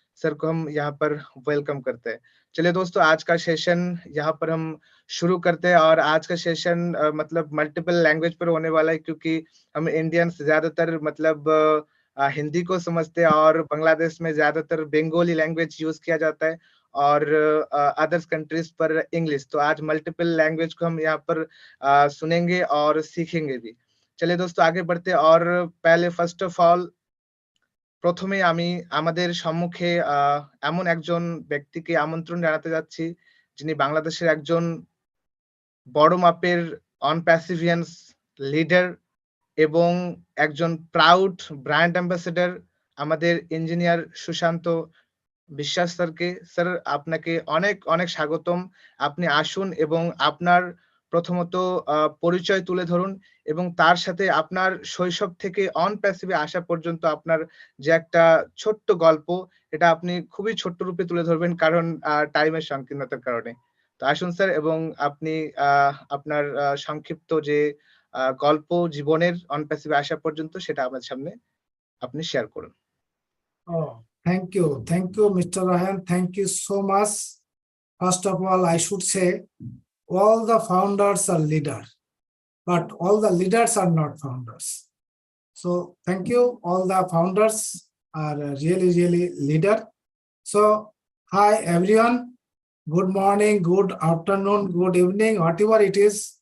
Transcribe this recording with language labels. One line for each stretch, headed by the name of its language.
Hindi: Sir को हम यहाँ पर वेलकम करते हैं। चलिए दोस्तों आज का सेशन यहाँ पर हम शुरू करते हैं और आज का सेशन मतलब मल्टीपल लैंग्वेज पर होने वाला है क्योंकि हम इंडियंस ज्यादातर मतलब हिंदी को समझते हैं और बांग्लादेश में ज्यादातर बंगाली लैंग्वेज यूज किया जाता है और अदर्स कंट्रीज पर इंग्लिश। तो आज मल्टीपल लैंग्वेज को हम यहाँ पर सुनेंगे और सीखेंगे भी। चलिए दोस्तों आगे बढ़ते हैं और पहले फर्स्ट ऑफ ऑल
Bangla: প্রথমে আমি আমাদের সম্মুখে এমন একজন ব্যক্তিকে আমন্ত্রণ জানাতে যাচ্ছি যিনি বাংলাদেশের একজন বড় মাপের অন প্যাসিভিয়ান্স লিডার এবং একজন প্রাউড ব্র্যান্ড অ্যাম্বাসেডর আমাদের ইঞ্জিনিয়ার সুশান্ত বিশ্বাস স্যারকে। স্যার আপনাকে অনেক অনেক স্বাগতম। আপনি আসুন এবং আপনার প্রথমত পরিচয় তুলে ধরুন এবং তার সাথে আপনার শৈশব থেকে অন প্যাসিভে আসা পর্যন্ত আপনার যে একটা ছোট্ট গল্প এটা আপনি খুবই ছোট্ট রূপে তুলে ধরবেন কারণ টাইমের সংকীর্ণতার কারণে। তো আসুন স্যার এবং আপনি আপনার সংক্ষিপ্ত যে গল্প জীবনের অন প্যাসিভে আসা পর্যন্ত সেটা আমাদের সামনে আপনি শেয়ার করুন।
English: Oh, thank you, Mr. Rahan. Thank you so much. First of all, I should say all the founders are leaders, but all the leaders are not founders. So thank you. All the founders are really leader. So hi everyone. Good morning, good afternoon, good evening, whatever it is.